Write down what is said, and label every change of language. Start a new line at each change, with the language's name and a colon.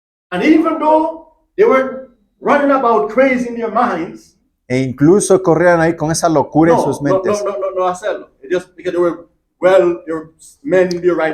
English: And even though they were running about crazy in their minds,
Spanish: E incluso corrían ahí con esa locura en sus mentes. no, hacerlo.
English: Just because they were men in their right